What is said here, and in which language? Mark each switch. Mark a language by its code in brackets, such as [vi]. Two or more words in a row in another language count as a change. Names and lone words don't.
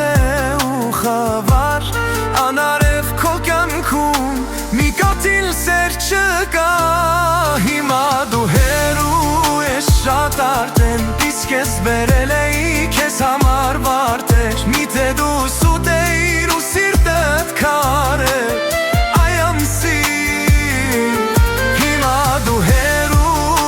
[hy] է ու խավար, անարև քո կյանքում մի կաթիլ սեր չկա, հիմա դու հեռու ես շատ արդեն, իսկ ես բերել էի քեզ համար վարդեր, միթե դու սուտ էիր ու սիրտդ քար էր, [en] I am sick, [hy] հիմա դու հեռու